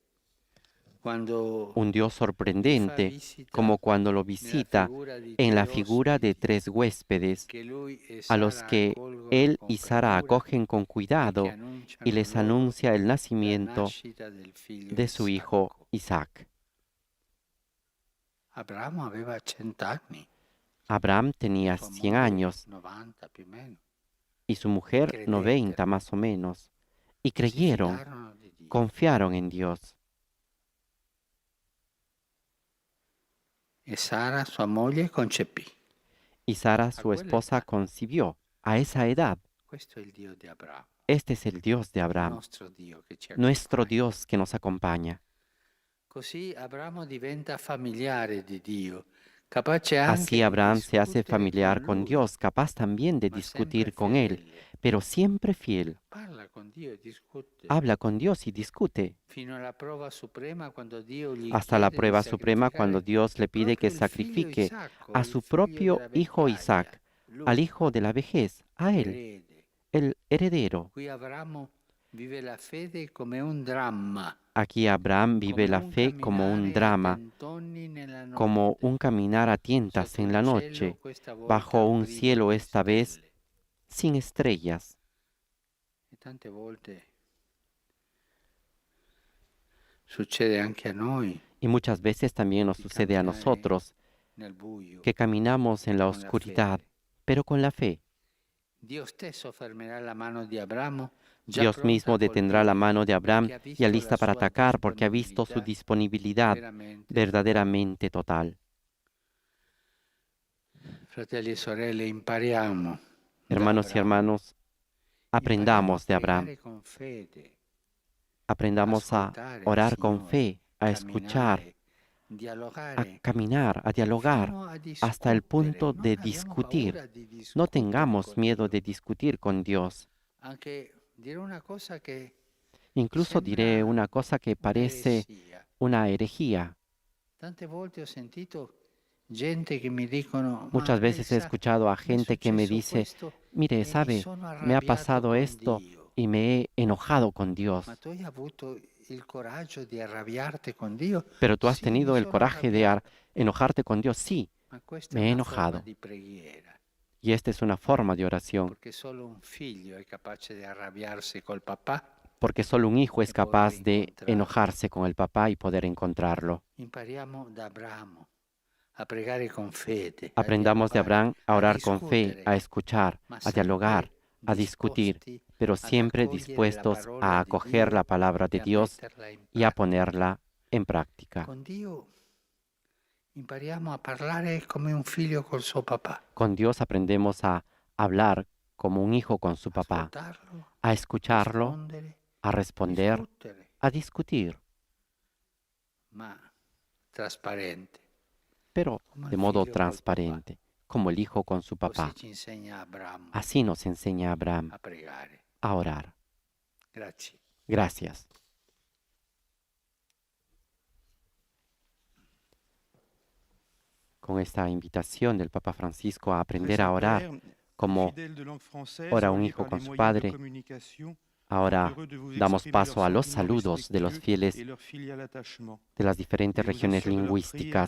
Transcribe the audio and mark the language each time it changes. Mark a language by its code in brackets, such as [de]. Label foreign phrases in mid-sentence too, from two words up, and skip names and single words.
[es] Un Dios sorprendente, como cuando lo visita en la figura de 3 huéspedes, a los que él y Sara acogen con cuidado y les anuncia el nacimiento de su hijo Isaac. Abraham tenía 100 años y su mujer 90 más o menos, y creyeron, confiaron en Dios. [it] E Sara, sua moglie, concepì. [es] Y Sara, su esposa, concibió a esa edad. [it] Questo è il Dio di Abramo, [es] Este es el Dios de Abraham, [it] nostro Dio che ci [es] nuestro [it] accompagna. [es] Dios que nos acompaña. [it] Così Abramo diventa familiare di Dio, capace anche [es] Así [it] di [es] Abraham se hace [it] discutere [es] familiar [it] con [es] con [it] lui, [es] Dios, capaz también de [it] ma [es] discutir [it] sempre [es] con Él, [it] fedele. [es] pero siempre fiel. [it] Parla con Dio e discute. [es] Habla con Dios y discute, [it] Fino alla prova suprema quando Dio gli [es] hasta la [it] chiede di [es] prueba suprema cuando [it] sacrificare [es] Dios le pide que [it] proprio il figlio [es] sacrifique [it] Isacco, [es] a [it] il [es] su [it] figlio [es] propio [it] della [es] hijo [it] vecchiaia, [es] Isaac, [it] lui, [es] al hijo de la vejez, a Él, [it] l'erede. [es] el heredero. [it] Qui Abramo vive la fede come un dramma. [es] Aquí Abraham vive [it] come [es] la [it] un [es] fe como un [it] camminare a [es] drama, [it] tentoni nella notte, [es] como un caminar a tientas [it] sotto [es] en [it] il [es] la [it] cielo, [es] noche, [it] questa volta [es] bajo un [it] privo [es] cielo [it] di [es] esta vez [it] stelle. [es] sin estrellas. [it] E tante volte succede anche a noi [es] Y muchas veces también nos [it] di [es] sucede a [it] camminare [es] nosotros [it] nel buio. [es] que caminamos en la [it] con la [es] oscuridad, [it] fede. [es] pero con la fe. [it] Dio stesso fermerà la mano di Abramo, già [es] Dios [it] pronta [es] mismo [it] a [es] detendrá la [it] colpire, [es] mano de Abraham [it] perché ha [es] ya [it] visto [es] lista [it] la [es] para [it] sua [es] atacar porque ha visto su disponibilidad [it] veramente. [es] verdaderamente total. [it] Fratelli e sorelle, impariamo da [es] Hermanos y [it] Abramo. [es] hermanos, aprendamos de [it] Impariamo a [es] Abraham, [it] pregare con fede, [es] aprendamos a [it] ascoltare al [es] orar con [it] Signore, [es] fe, a escuchar, [it] camminare, [es] a [it] dialogare, [es] caminar, a dialogar, [it] fino a [es] hasta el [it] discutere. [es] punto [it] Non [es] de [it] abbiamo [es] discutir. [it] paura di [es] No [it] discutere [es] tengamos [it] con [es] miedo [it] Dio. [es] de discutir con Dios. [it] Anche dire una cosa che [es] Incluso diré [it] sembra [es] una cosa que parece [it] un'eresia. [es] una herejía. [it] Tante volte ho sentito gente che mi dicono: [es] Muchas [it] "Ma lei [es] veces he [it] sa, [es] escuchado a [it] mi è [es] gente que me [it] successo [es] dice, [it] questo [es] mire, [it] e mi [es] sabe, [it] sono [es] me ha [it] arrabbiato [es] pasado [it] con [es] esto [it] Dio". [es] y me he enojado con Dios. [it] Ma tu hai avuto il coraggio di arrabbiarti con Dio? [es] Pero tú has [it] Sì, mi [es] tenido el [it] sono [es] coraje de [it] arrabbiato. [es] enojarte con Dios. Sí, [it] Ma questa [es] me [it] è [es] he [it] una forma [es] enojado. [it] di preghiera, [es] Y esta es una forma de oración, [it] perché solo un figlio è capace di arrabbiarsi col papà. [es] porque solo un hijo es Y poder capaz de encontrarlo. enojarse con el papá y poder encontrarlo. [it] Impariamo da Abramo a pregare con fede, [es] Aprendamos de [it] dialogare, [es] Abraham a orar con fe, [it] discutere, [es] a escuchar, [it] ma [es] a dialogar, [it] sempre [es] a discutir, [it] disposti [es] pero [it] ad [es] siempre [it] accogliere la [es] dispuestos [it] parola [es] a [it] di [es] acoger [it] Dio [es] la palabra de [it] e a [es] Dios [it] metterla in [es] y a [it] pratica. [es] ponerla en práctica. [it] Con Dio impariamo a parlare come un figlio col suo papà, [es] Con Dios aprendemos a hablar como un hijo con su papá, [it] ascoltarlo, [es] a escucharlo, [it] rispondere, [es] a responder, [it] discutere, [es] a discutir, [it] ma trasparente. [es] pero Como de el modo [it] figlio col [es] transparente, como el hijo con su [it] Così [es] papá. [it] ci insegna Abramo [es] Así nos enseña Abraham [it] a pregare. [es] a orar. [it] Grazie. [es] Gracias. Con esta invitación del Papa Francisco a aprender a orar como ora un hijo con su padre, ahora damos paso a los saludos de los fieles de las diferentes regiones lingüísticas.